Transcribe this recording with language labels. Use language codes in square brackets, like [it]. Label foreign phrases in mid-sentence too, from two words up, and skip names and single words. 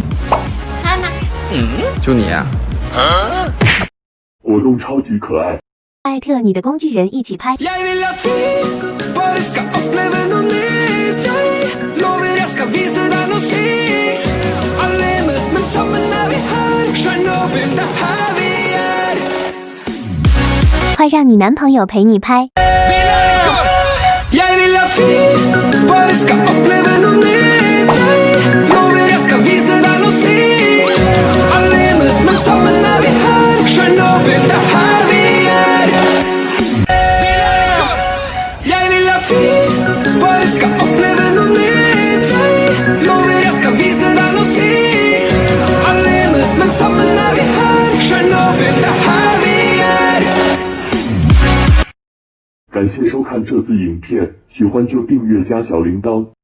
[zh] 就你啊？活动超级可爱。艾特你的工具人一起拍。 [no] Jeg vil at vi bare skal oppleve noe nytt. Jeg lover jeg skal vise deg noe sykt. Alene, men sammen er vi her. Tsjernobyl, det er her vi er. [zh] 快让你男朋友陪你拍。 [no] Jeg vil at vi bare skal oppleve noe nytt. Jeg lover jeg skal vise deg noe sykt. Alene, men sammen er vi her. Tsjernobyl, det er her vi er. Jeg vil at vi bare skal oppleve noe nytt. Jeg lover jeg skal vise deg noe sykt. Alene, men sammen er vi her. Tsjernobyl, det er her vi er. [zh] 感谢收看这次影片，喜欢就订阅加小铃铛。